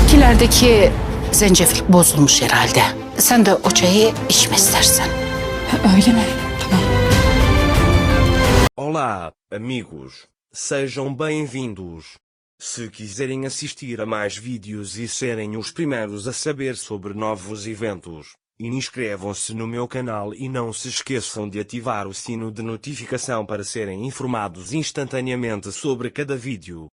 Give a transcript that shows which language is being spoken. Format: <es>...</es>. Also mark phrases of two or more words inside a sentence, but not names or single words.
<tr>Bitkilerdeki zencefil bozulmuş herhalde. Sen de o çayı içme istersen. Öyle mi? Tamam.</tr> <pt>Olá, amigos. Sejam bem-vindos. Se quiserem assistir a mais vídeos e serem os primeiros a saber sobre novos eventos, inscrevam-se no meu canal e não se esqueçam de ativar o sino de notificação para serem informados instantaneamente sobre cada vídeo.</pt>